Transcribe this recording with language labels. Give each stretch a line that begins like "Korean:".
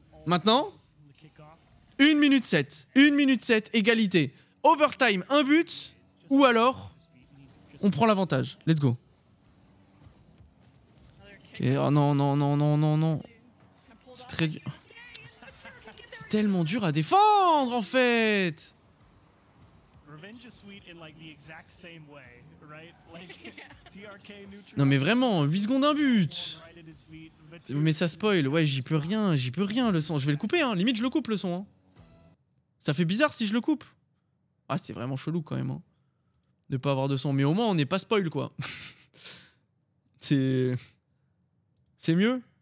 French: Maintenant, 1 minute 7, égalité. Overtime, un but, ou alors, on prend l'avantage.
English: Let's go.
French: Ok, oh non. C'est très dur. C'est tellement dur à défendre en fait.
English: Revenge is sweet in like the exact same way, right? Like TRK neutral.
French: Non mais vraiment, 8 secondes d'un but. Mais ça spoil, ouais, j'y peux rien le son. Je vais le couper, hein. Limite je le coupe le son. Hein. Ça fait bizarre si je le coupe. Ah, c'est vraiment chelou quand même. Hein. De pas avoir de son. Mais au moins on n'est pas spoil quoi. C'est mieux.